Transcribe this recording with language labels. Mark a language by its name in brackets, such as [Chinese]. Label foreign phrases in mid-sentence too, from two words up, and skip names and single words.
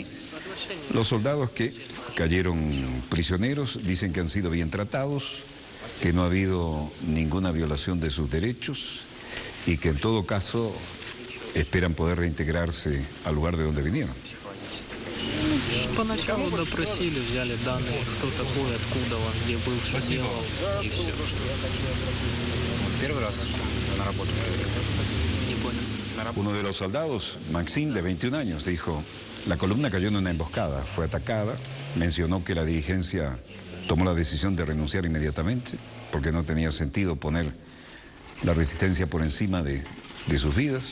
[Spanish] Los soldados que cayeron prisioneros dicen que han sido bien tratados, que no ha habido ninguna violación de sus derechos y que en todo caso esperan poder reintegrarse al lugar de donde vinieron. [Russian] Поначалу допросили, взяли данные, кто такой, откуда он, где был, что делал, и все. Первый раз на работу. Не понял. [Spanish] Uno de los soldados, Maxim, de 21 años, dijo: la columna cayó en una emboscada, fue atacada, mencionó que la dirigencia tomó la decisión de renunciar inmediatamente porque no tenía sentido poner la resistencia por encima de sus vidas.